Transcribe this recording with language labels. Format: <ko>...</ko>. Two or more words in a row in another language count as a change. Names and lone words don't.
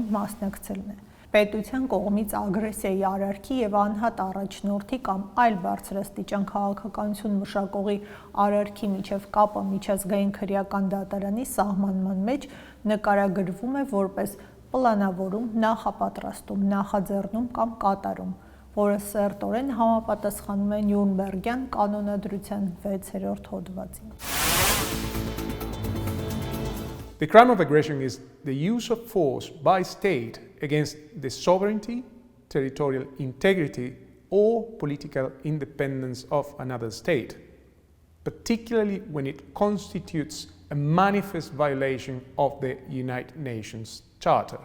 <hy>մասնակցելն է։ Պետության կողմից ագրեսիայի արարքի և անհատ առաջնորդի կամ այլ բարձրաստիճան քաղաքականություն մշակողի արարքի միջև կապը միջազգային քրեական դատարանի սահմանման մեջ նկարագրվում է որպես պլանավորում, նախապատրաստում, նախաձեռնում կամ կատարում, որը սերտորեն համապատասխանում է Նյուրնբերգյան կանոնադրության 6-րդ հոդվածին։</hy> <en>The crime of aggression is the use of force by state against the sovereignty, territorial integrity, or political independence of another state, particularly when it constitutes a manifest violation of the United Nations Charter.</en>